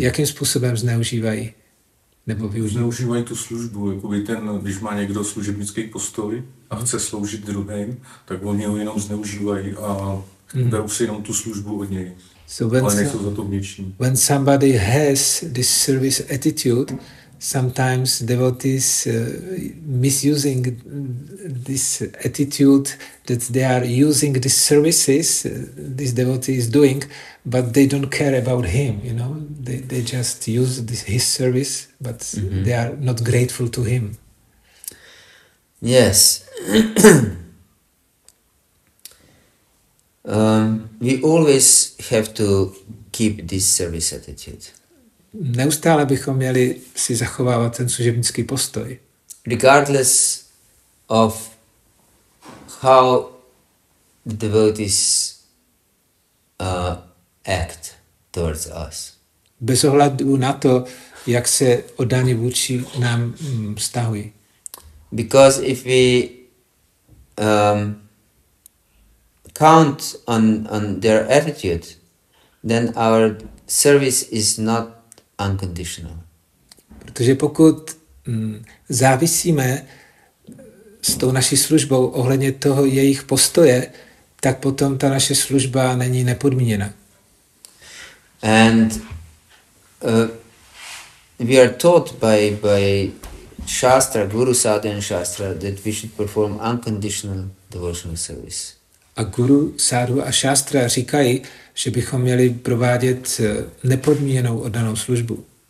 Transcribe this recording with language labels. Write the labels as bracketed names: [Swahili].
[Czech] Jakým způsobem zneužívají? Nebo využívají? Zneužívají tu službu, jakoby když má někdo služebnický postoj a chce sloužit druhým, tak oni ho jenom zneužívají a berou si jenom tu službu od něj. [English] So [Czech] ale nejsou za to vděční. [English] When somebody has this service attitude, sometimes devotees misusing this attitude that they are using these services this devotee is doing, but they don't care about him, you know. They just use his service, but they are not grateful to him. Yes. We always have to keep this service attitude. [Czech] Neustále bychom měli si zachovávat ten služebnický postoj. [English] Regardless of how the devotees act towards us. [Czech] Bez ohledu na to, jak se oddaní vůči nám vztahují. [English] Because if we count on their attitude, then our service is not unconditional. [Czech] Protože pokud závisíme s tou naší službou ohledně toho jejich postoje, tak potom ta naše služba není nepodmíněna. [English] And we are taught by Shastra, Guru Sadhana Shastra, that we should perform unconditional devotional service. [Czech] A guru, sádu a šástra říkají, že bychom měli provádět nepodmíněnou oddanou službu.